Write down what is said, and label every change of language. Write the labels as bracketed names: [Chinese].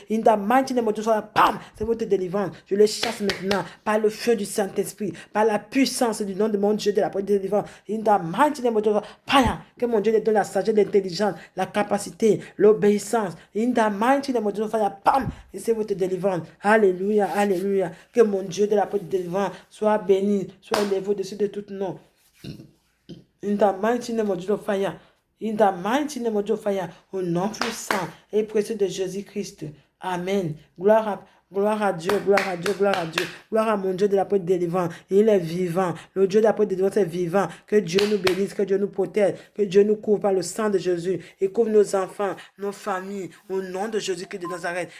[English] In the mighty name of Jesus, [French] bam, c'est votre délivrance. Je les chasse maintenant par le feu du Saint-Esprit, par la puissance du nom de mon Dieu de la délivrance. [English] In the mighty name of Jesus, [French] que mon Dieu les donne la sagesse, l'intelligence, la capacité, l'obéissance. [English] In the mighty name of Jesus, [French] bam, et c'est votre délivrance. Alléluia, alléluia. Que mon Dieu de la délivrance soit béni, soit élevé au-dessus de tout nom. [English] In the mighty name of Jesus, fire. In the mighty name of Jesus, fire. [French] Au nom puissant et précieux de Jésus-Christ. Amen. Gloire à Dieu, gloire à Dieu, gloire à Dieu. Gloire à mon Dieu de la porte délivrance. Il est vivant. Le Dieu de la porte délivrance est vivant. Que Dieu nous bénisse, que Dieu nous protège, que Dieu nous couvre par le sang de Jésus et couvre nos enfants, nos familles, au nom de Jésus-Christ de Nazareth.